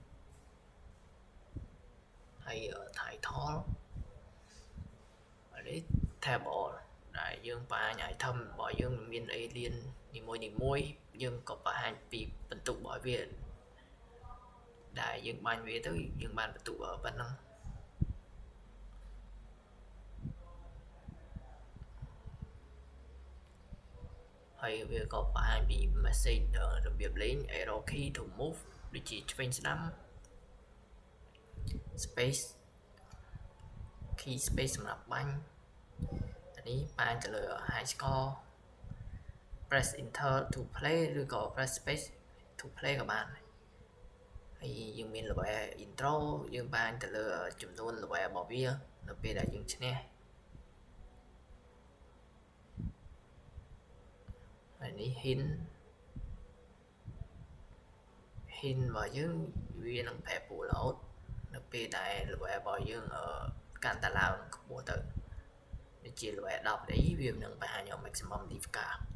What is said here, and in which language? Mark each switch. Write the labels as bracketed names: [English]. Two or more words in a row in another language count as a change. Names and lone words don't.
[Khmer] ហើយ title អានេះ table ដែលយើងបង្ហាញ item របស់យើងមាន alien នីមួយៗយើងក៏បង្ហាញពីបន្ទុករបស់វាដែលយើងបាញ់វាទៅយើងបានបន្ទុកប៉ុណ្ណឹង ហើយវាក៏បង្ហាញពី message របៀបលេង [English] arrow key to move [Khmer] ដូចជាឆ្វេងស្ដាំ [English] space key space [Khmer] សម្រាប់បាញ់នេះបានទៅលើ [English] high score press enter to play [Khmer] ឬក៏ [English] press space to play [Khmer] ក៏បានហើយយើងមាន [English] level intro [Khmer] យើងបានទៅលើចំនួន level របស់វានៅពេលដែលយើងឈ្នះ ហើយនេះ hint របស់យើងវានឹងប្រែប្រួលរហូតនៅពេលដែល level របស់យើងកាន់តែឡើងខ្ពស់ទៅដូចជា level 10នេះវានឹងបង្ហាញ [English] maximum difficulty